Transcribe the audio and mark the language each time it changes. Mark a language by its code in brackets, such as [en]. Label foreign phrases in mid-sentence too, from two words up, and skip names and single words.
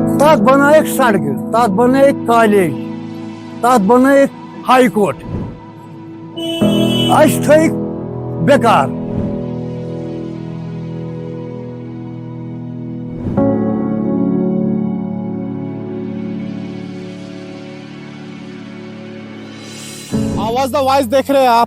[ks] तथ बनायक सड़क, तथ बनायक कॉलेज, तथ बनायक हाई कोर्ट, अस थक बेकार। [hi] आवाज़ द वॉइस देख रहे हैं आप।